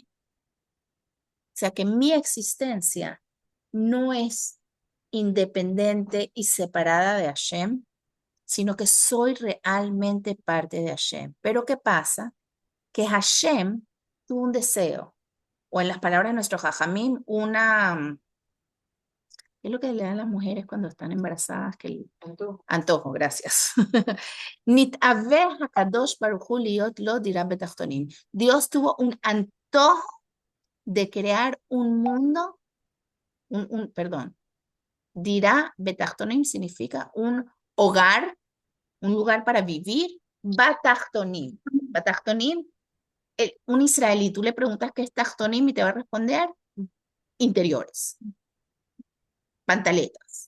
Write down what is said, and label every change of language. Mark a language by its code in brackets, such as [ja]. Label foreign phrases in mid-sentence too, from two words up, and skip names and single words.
[es] O sea, que mi existencia no es independiente y separada de Hashem, sino que soy realmente parte de Hashem. Pero ¿qué pasa? Que Hashem tuvo un deseo, o en las palabras de nuestro Jajamín, ¿qué es lo que le dan las mujeres cuando están embarazadas? Antojo, gracias. [he] נתאוה הקדוש ברוך הוא להיות לו דירה בתחתונים. [es] Dios tuvo un antojo de crear un mundo, perdón, [he] דירה בתחתונים [es] significa un hogar, un lugar para vivir, batachtonim. Batachtonim, un israelí, tú le preguntas qué es tachtonim y te va a responder interiores, pantaletas.